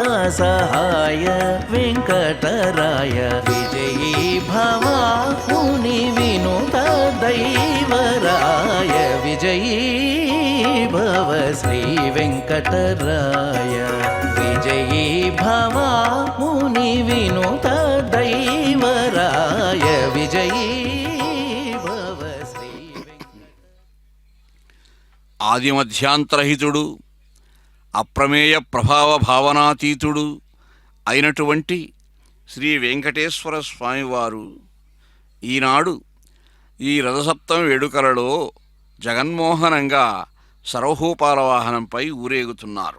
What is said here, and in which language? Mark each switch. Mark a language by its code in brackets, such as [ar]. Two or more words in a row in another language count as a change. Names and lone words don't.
[sa] सहाय वेंकटराय विजयी भव मुनि विनुत दैवराय विजयी भव श्री वेंकटराय विजयी भव मुनि विनुत दैवराय विजयी भव श्री [te] ఆదిమధ్యాంతరహితుడు అప్రమేయ ప్రభావ భావనాతీతుడు అయినటువంటి శ్రీ వెంకటేశ్వర స్వామివారు ఈనాడు ఈ రథసప్తమి వేడుకలలో జగన్మోహనంగా సర్వభూపాల వాహనంపై ఊరేగుతున్నారు.